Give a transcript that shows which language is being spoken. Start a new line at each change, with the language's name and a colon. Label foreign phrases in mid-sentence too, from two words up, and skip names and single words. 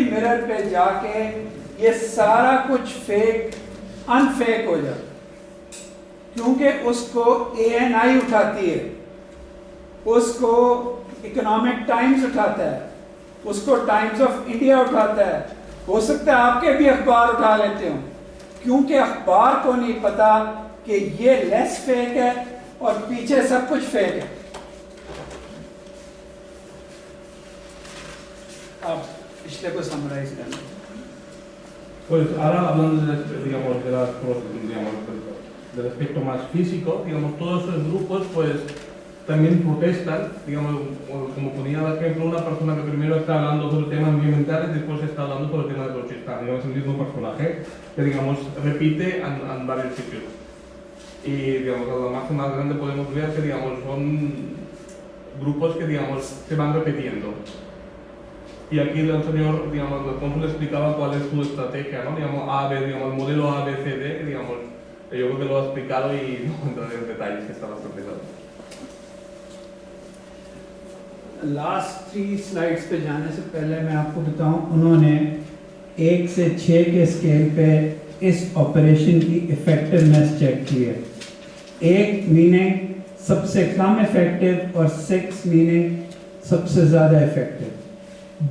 Urdu: مرر پے جا کے یہ سارا کچھ
English: fake unfake
Urdu: ہو جاتا، کیونکہ اس کو ANI اٹھاتی ہے، اس کو اکنامک ٹائمز اٹھاتا ہے، اس کو ٹائمز آف انڈیا اٹھاتا ہے، ہو سکتا ہے آپ کے بھی اخبار اٹھا لیتے ہو، کیونکہ اخبار کو نہیں پتا کہ یہ
English: less fake
Urdu: ہے اور پیچھے سب کچھ فیک ہے. اب پچھلے کو سمرائز کرنا.
Spanish: Pues ahora hablando digamos, del aspecto más físico, digamos, todos esos grupos pues también protestan, digamos, como ponía el ejemplo, una persona que primero está hablando sobre temas ambientales y después está hablando sobre temas de Balochistán, digamos, el mismo personaje que, digamos, repite en varios sitios. Y, digamos, a la máxima más grande podemos ver que, digamos, son grupos que, digamos, se van repitiendo. Y aquí el señor, digamos, el cónsul explicaba cuál es su estrategia, ¿no? Digamos, digamos, el modelo ABCD, digamos, yo creo que lo ha explicado y no entraré en detalles, que está bastante claro.
English: last 3 slides
Urdu: پے جانے سے پہلے میں آپ کو بتاؤں، انہوں نے 1 سے 6 کے اسکیل پے اس آپریشن کی
English: effectiveness check
Urdu: کی ہے. 1 میننگ سب سے کم ایفیکٹو اور 6 میننگ سب سے زیادہ ایفیکٹو.